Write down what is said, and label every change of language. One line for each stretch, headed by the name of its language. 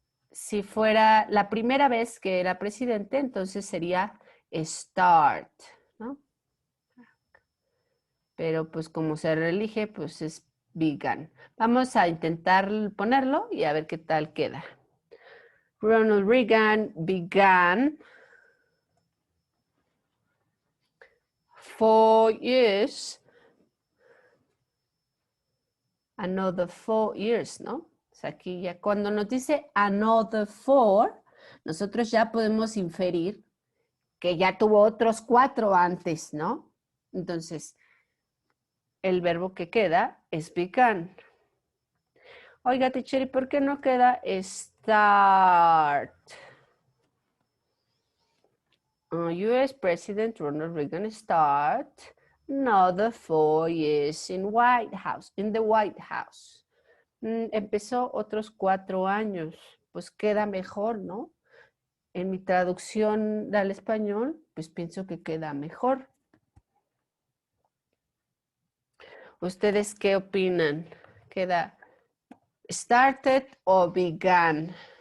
Spanish: Si fuera la primera vez que era presidente, entonces sería start, ¿no? Pero pues como se reelige, pues es began. Vamos a intentar ponerlo y a ver qué tal queda.
English: Ronald Reagan began 4 years, another 4 years,
Spanish: ¿no? O sea, aquí ya cuando nos dice
English: another 4,
Spanish: nosotros ya podemos inferir que ya tuvo otros 4 antes, ¿no? Entonces, el verbo que queda es began. Oiga, teacher, ¿y por qué no queda start?
English: US President Ronald Reagan start another 4 years in the White House.
Spanish: Empezó otros 4 años, pues queda mejor, ¿no? En mi traducción al español, pues pienso que queda mejor. ¿Ustedes qué opinan? ¿Queda started o began?